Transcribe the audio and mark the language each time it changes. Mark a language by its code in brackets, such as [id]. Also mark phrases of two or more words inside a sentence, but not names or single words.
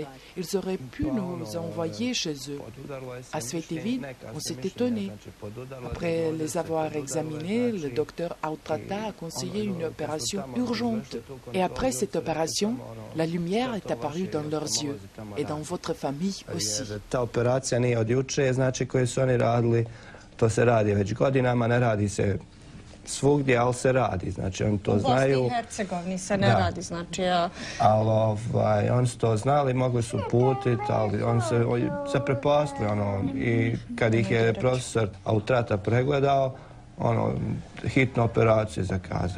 [fr] Ils auraient pu nous envoyer chez eux. À Sveti Vid, on s'est étonné. Après les avoir examinés, le docteur Autrata a conseillé une opération urgente. Et après cette opération, la lumière est apparue dans leurs yeux et dans votre famille aussi. [bs] Ta operacija nije od juče, znači koje su oni radili, to se radi već godinama, ne radi se svugdje, ali se radi, znači oni to znaju. U Bosni i Hercegovini se ne radi, znači Ali oni su to znali, mogli su putiti, ali oni se zaprepastili, i kad ih je profesor Autrata pregledao, hitnu operaciju zakazao.